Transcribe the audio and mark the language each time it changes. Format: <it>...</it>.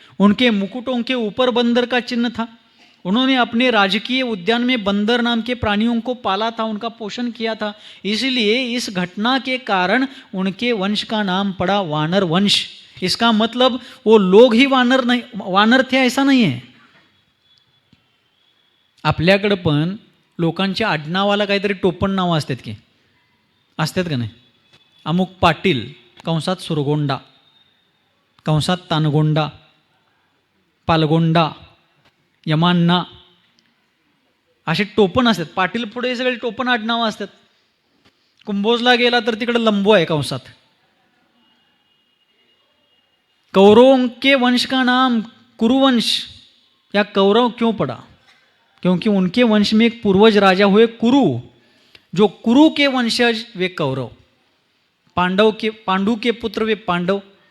<hi>उनके मुकुटों के ऊपर बंदर का चिन्ह था. उन्होंने अपने राजकीय उद्यान में बंदर नाम के प्राणियों को पाला था, उनका पोषण किया था. इसलिए इस घटना के कारण उनके वंश का नाम पड़ा वानर वंश. इसका मतलब वो लोग ही वानर नहीं, वानर थे ऐसा नहीं है.</hi> <mr>आपल्याकडं पण लोकांच्या आडनावाला काहीतरी टोपण नावं असतात की, असतात का नाही? अमुक पाटील, कंसात सुरगोंडा, कंसात तानगोंडा, पालगोंडा, यमान्ना, असे टोपण असतात. पाटील पुढे सगळे टोपण आडनावं असतात. कुंभोजला गेला तर तिकडे लंबो आहे कंसात.</mr> <hi>कौरवों के वंश का नाम कुरुवंश या कौरव क्यों पड़ा? क्योंकि उनके वंश में एक पूर्वज राजा हुए कुरु, जो कुरु के वंशज वे कौरव, पांडु के पुत्र वे पांडव.</hi>